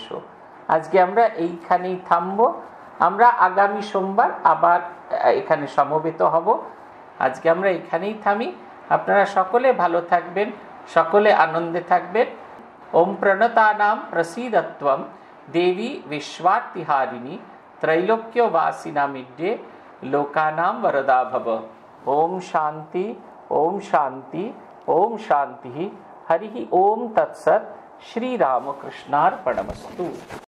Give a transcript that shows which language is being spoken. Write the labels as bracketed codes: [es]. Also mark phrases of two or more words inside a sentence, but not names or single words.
[bn] আজকে আমরা এইখানেই থামব। আমরা আগামী সোমবার আবার এখানে সমবেত হব। আজকে আমরা এখানেই থামি। আপনারা সকলে ভালো থাকবেন, সকলে আনন্দে থাকবেন। [sa] ওম প্রণতানাম প্রসীদত্বম দেবী বিশ্বার্তিহারিণী त्रैलोक्यवासिनामिड्ये लोकानां वरदा भव। ओम शांति, ओम शांति, ओम शांति। हरि ओम तत्सत्। श्री रामकृष्णार्पणमस्तु।